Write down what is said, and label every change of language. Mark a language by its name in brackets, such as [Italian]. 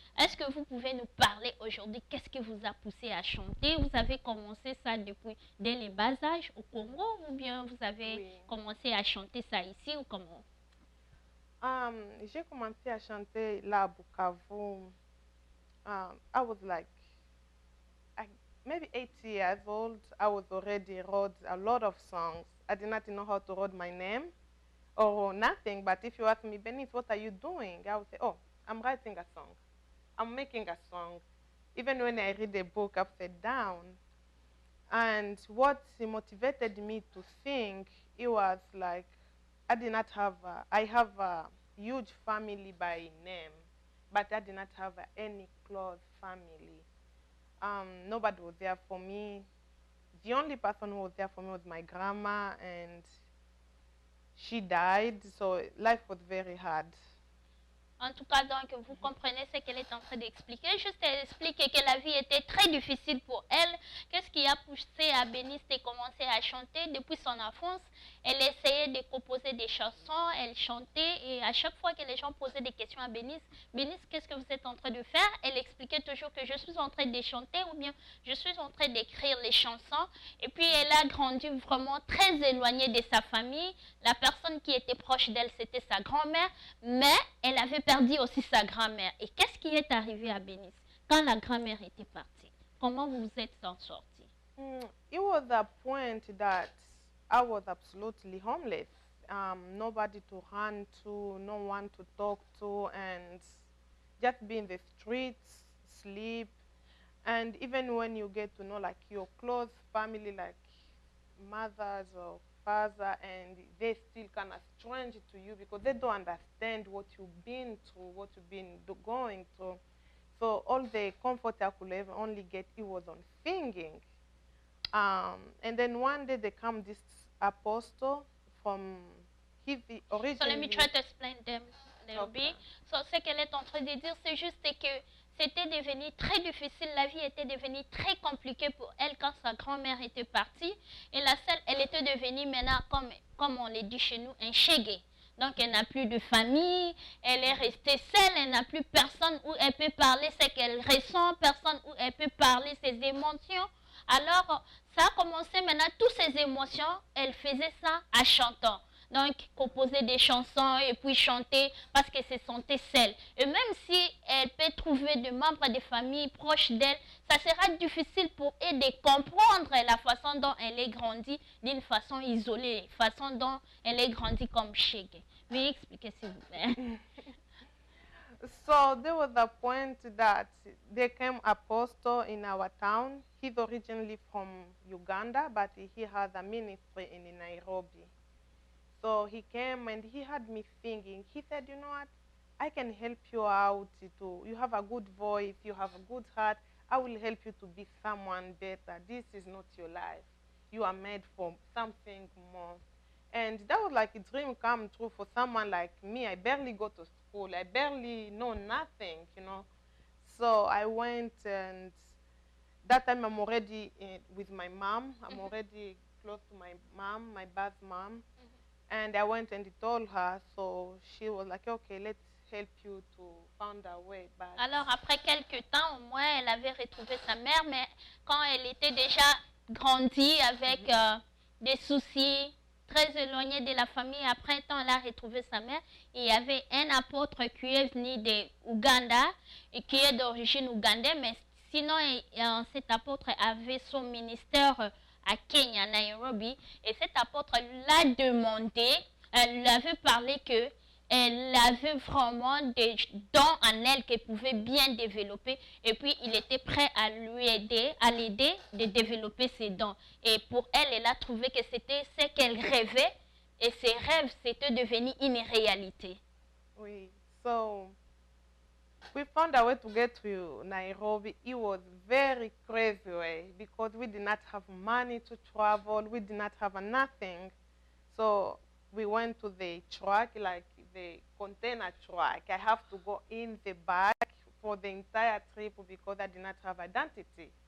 [French] Est-ce que vous pouvez nous parler aujourd'hui? Qu'est-ce qui vous a poussé à chanter? Vous avez commencé ça dès le bas âge au Congo ou bien vous avez commencé à chanter ça ici ou comment? J'ai commencé à chanter là à Bukavu. [English] I was like maybe 8 years old. I was already wrote a lot of songs. I did not know how to write my name or nothing. But if you ask me, Benice, what are you doing? I would say, oh, I'm writing a song. I'm making a song. Even when I read a book upside down. And what motivated me to sing, it was like, I have a huge family by name, but I did not have any close family. Nobody was there for me. The only person who was there for me was my grandma, and she died, so life was very hard. [French] En tout cas, donc, vous comprenez ce qu'elle est en train d'expliquer. Juste, elle explique que la vie était très difficile pour elle. Qu'est-ce qui a poussé à Bénice de commencer à chanter depuis son enfance? Elle essayait de composer des chansons, elle chantait et à chaque fois que les gens posaient des questions à Bénice, Bénice, qu'est-ce que vous êtes en train de faire? Elle expliquait toujours que je suis en train de chanter ou bien je suis en train d'écrire les chansons. Et puis elle a grandi vraiment très éloignée de sa famille. La personne qui était proche d'elle, c'était sa grand-mère, mais elle avait perdu aussi sa grand-mère. Et qu'est-ce qui est arrivé à Bénice quand la grand-mère était partie? Comment vous êtes en sorti? [English] It was a point that I was absolutely homeless. Nobody to run to, no one to talk to, and just be in the streets, sleep. And even when you get to know like your close family, like mothers or father, and they still kind of strange to you because they don't understand what you've been through, what you've been going through. So all the comfort I could ever only get, it was on singing. And then one day they come this apostle from his originally. So let me try to explain them a little bit. [French] So ce qu'elle est en train de dire, c'est juste que c'était devenu très difficile, la vie était devenue très compliquée pour elle quand sa grand-mère était partie. Et elle était devenue maintenant, comme on le dit chez nous, un chégué. Donc elle n'a plus de famille, elle est restée seule, elle n'a plus personne où elle peut parler ce qu'elle ressent, personne où elle peut parler ses émotions. Alors ça a commencé maintenant, toutes ses émotions, elle faisait ça en chantant. Donc, composer des chansons et puis chanter parce qu'elle se sentait seule. Et même si elle peut trouver des membres de famille proches d'elle, ça sera difficile pour elle de comprendre la façon dont elle est grandie d'une façon isolée, la façon dont elle est grandie comme Shege. Veuillez expliquer s'il vous plaît. [English] So there was a point that there came an apostle in our town. He's originally from Uganda, but he has a ministry in Nairobi. So he came and he had me singing. He said, you know what, I can help you out. You have a good voice, you have a good heart. I will help you to be someone better. This is not your life. You are made for something more. And that was like a dream come true for someone like me. I barely go to school. I barely know nothing, you know. So I went, and that time I'm already with my mom. I'm already close to my mom, my birth mom. And I went and told her, so she was like, okay, let's help you to find a way back. [French] Alors, après quelques temps, au moins, elle avait retrouvé sa mère, mais quand elle était déjà grandie avec des soucis, très éloignée de la famille, après un temps, elle a retrouvé sa mère. Et il y avait un apôtre qui est venu de Ouganda et qui est d'origine ougandaise, mais sinon, cet apôtre avait son ministère à Kenya, Nairobi, et cet apôtre l'a demandé, elle lui avait parlé que elle avait vraiment des dons en elle qu'elle pouvait bien développer, et puis il était prêt à l'aider de développer ses dons. Et pour elle, elle a trouvé que c'était ce qu'elle rêvait, et ses rêves, c'était devenu une réalité. [English] Oui, so we found a way to get to Nairobi. It was very crazy way because we did not have money to travel. We did not have nothing. So we went to the truck, like the container truck. I have to go in the back for the entire trip because I did not have identity.